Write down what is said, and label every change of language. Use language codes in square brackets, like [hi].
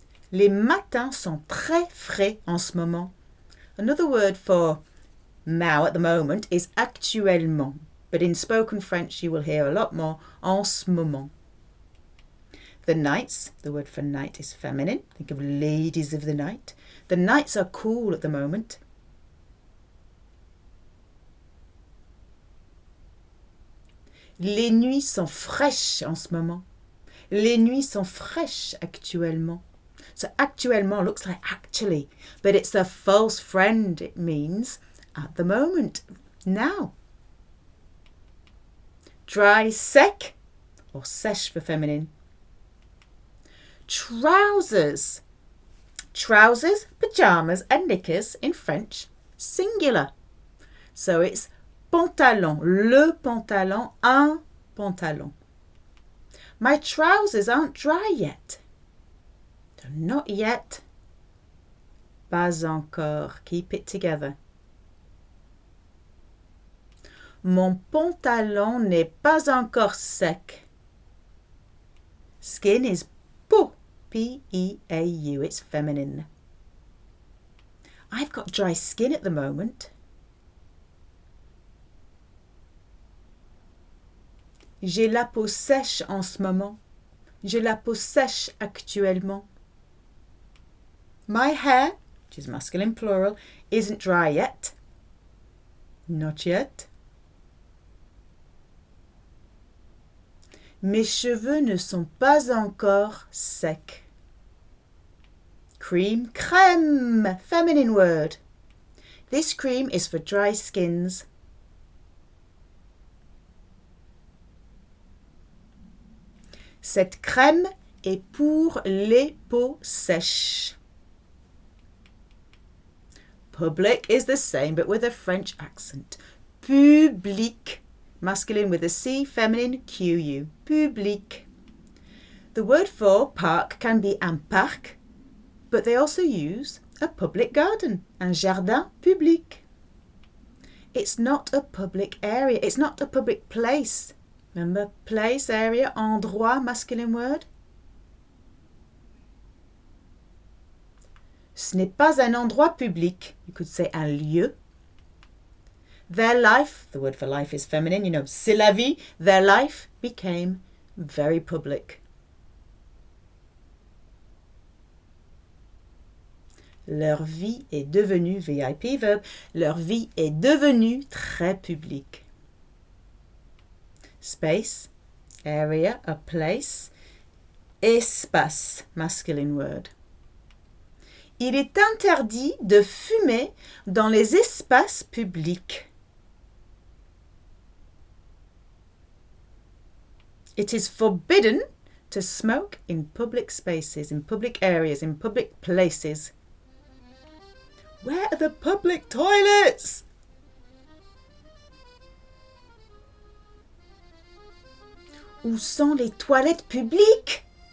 [fr] Les matins sont très frais en ce moment. [en] Another word for now at the moment is actuellement. But in spoken French you will hear a lot more en ce moment. The nights, the word for night is feminine. Think of ladies of the night. The nights are cool at the moment. [fr] Les nuits sont fraîches en ce moment. Les nuits sont fraîches actuellement. [en] So actuellement looks like actually, but it's a false friend. It means at the moment, now. Dry, sec, or sèche for feminine. Trousers. Trousers, pyjamas and knickers in French, singular. So it's pantalon, le pantalon, un pantalon. My trousers aren't dry yet. Not yet. [fr] Pas encore. [en] Keep it together. [fr] Mon pantalon n'est pas encore sec. [en] Skin is peau. P-E-A-U. It's feminine. I've got dry skin at the moment. [fr] J'ai la peau sèche en ce moment. J'ai la peau sèche actuellement. [en] My hair, which is masculine plural, isn't dry yet. Not yet. [fr] Mes cheveux ne sont pas encore secs. [en] Cream, crème, feminine word. This cream is for dry skins. [fr] Cette crème est pour les peaux sèches. [en] Public is the same but with a French accent. Public, masculine with a C, feminine Q-U. Public. The word for park can be un parc, but they also use a public garden, [fr] un jardin public. [en] It's not a public area, it's not a public place. Remember, place, area, endroit, masculine word. [fr] Ce n'est pas un endroit public. [en] You could say un lieu. Their life, the word for life is feminine, you know, c'est la vie. Their life became very public. [fr] Leur vie est devenue, [en] VIP verb, [fr] leur vie est devenue très publique. [en] Space, area, a place. Espace, masculine word. [fr] Il est interdit de fumer dans les espaces publics. [en] It is forbidden to smoke in public spaces, in public areas, in public places. Where are the public toilets? [fr] Où sont les toilettes publiques?